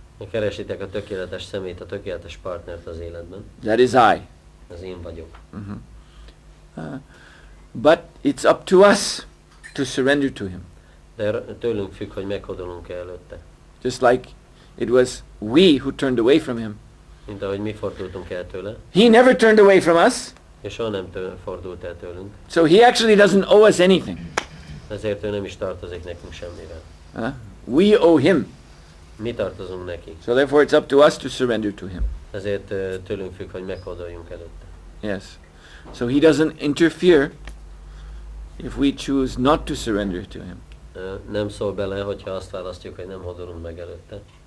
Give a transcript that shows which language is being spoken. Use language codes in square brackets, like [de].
[hu] Keresitek a tökéletes szemét, a tökéletes partnert az életben. [en] That is I. [hu] Az én vagyok. [en] But it's up to us to surrender to him. [hu] De tőlünk függ, hogy meghódolunk előtte. [en] Just like it was we who turned away from him. [hu] Mint ahogy mi fordultunk el tőle. [en] He never turned away from us. [hu] És soha nem fordult el tőlünk. [en] So he actually doesn't owe us anything. [hu] Ezért ő nem is tartozik nekünk semmivel. [en] We owe him. [hu] Mi tartozunk neki. [en] So therefore it's up to us to surrender to him. [hu] Ezért tőlünk függ, hogy meghódoljunk előtte. [en] Yes. So he doesn't interfere if we choose not to surrender to him. [hu] nem szól bele, hogyha azt választjuk, hogy nem hódolunk meg előtte.